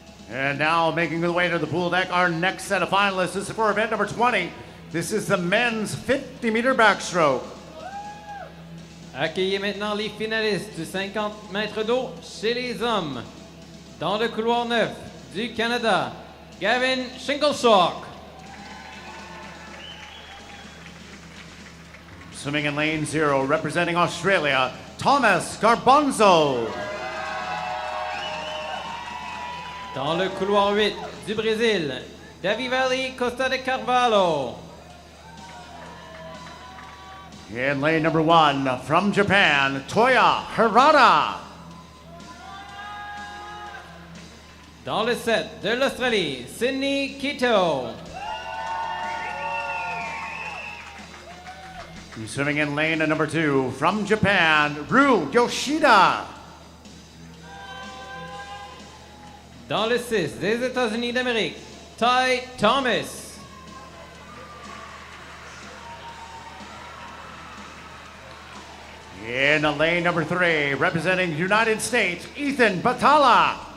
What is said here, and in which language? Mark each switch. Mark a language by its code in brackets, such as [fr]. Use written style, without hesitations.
[en] And now making their way to the pool deck, our next set of finalists. This is for event number 20. This is the men's 50-meter backstroke. [fr] Accueillez maintenant les finalistes du 50 mètres d'eau chez les hommes. Dans le couloir 9 du Canada, Gavin Shingleshock. [en] Swimming in lane 0, representing Australia, Thomas Garbanzo. [fr] Dans le couloir 8 du Brésil, Davivali Costa de Carvalho. [en] In lane number 1, from Japan, Toya Harada. [fr] Dans le 7 de l'Australie, Sydney Quito. [en] Swimming in lane number 2, from Japan, Ru Yoshida. [fr] Dans le 6 des États-Unis d'Amérique, Ty Thomas. [en] In lane number 3, representing the United States, Ethan Batala.